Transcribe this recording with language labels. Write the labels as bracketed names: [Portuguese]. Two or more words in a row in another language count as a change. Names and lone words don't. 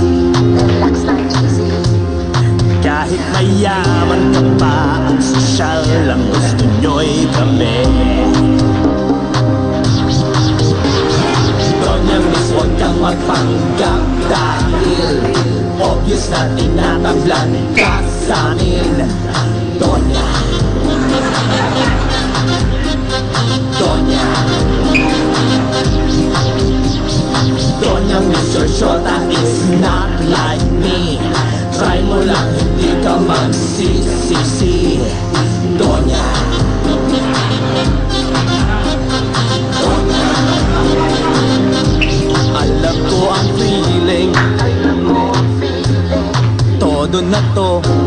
[Filipino] Kahit mayaman ka pa, ang sosyal lang gusto nyo'y kami. Donya miss, huwag kang magpanggap dahil obvious na tinatablan ka sa'min. [English] Donya, Donya, Donya miss, your shota is not like me. [Filipino] Try mo lang, hindi ka magsisisi. Donya, Donya, alam ko ang feeling. Todo na to.